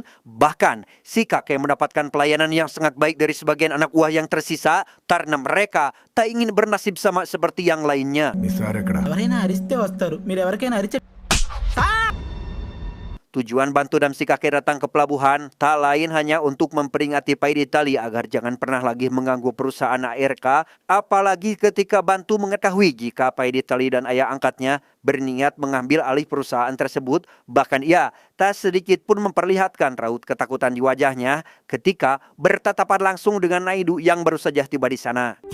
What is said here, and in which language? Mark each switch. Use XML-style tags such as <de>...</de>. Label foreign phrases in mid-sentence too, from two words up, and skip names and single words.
<id>Bahkan si kakek mendapatkan pelayanan yang sangat baik dari sebagian anak buah yang tersisa karena mereka tak ingin bernasib sama seperti yang lainnya.</id> <te>మీ సార్ ఎక్కడ? ఎవరైనా అరిస్తే వస్తారు, మీరు ఎవరికైనా అరిచే</te> <id>Tujuan Bantu dan si kakek datang ke pelabuhan tak lain hanya untuk memperingati Paiditali agar jangan pernah lagi mengganggu perusahaan ARK, apalagi ketika Bantu mengetahui jika Paiditali dan ayah angkatnya berniat mengambil alih perusahaan tersebut. Bahkan ia tak sedikit pun memperlihatkan raut ketakutan di wajahnya ketika bertatapan langsung dengan Naidu yang baru saja tiba di sana.</id>